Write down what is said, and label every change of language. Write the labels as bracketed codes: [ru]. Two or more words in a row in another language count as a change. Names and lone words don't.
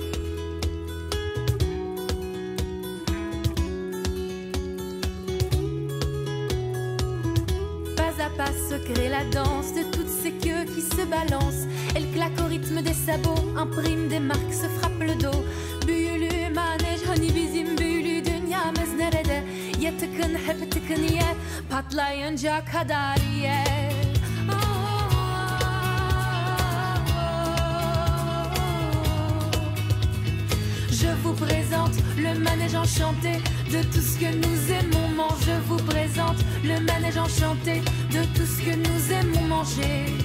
[fr] Pas se crée la danse de toutes ces queues qui se balancent. Elle claque au rythme des sabots, imprime des marques, se frappe le dos. [tr] Büyülü manej hani bizim büyülü dünyamız nerede? Ya tıkın hep tıkın ye, patlayınca kadar ye. [fr] Je vous présente le manège enchanté de tout ce que nous aimons manger. Je vous présente le manège enchanté de tout ce que nous aimons manger.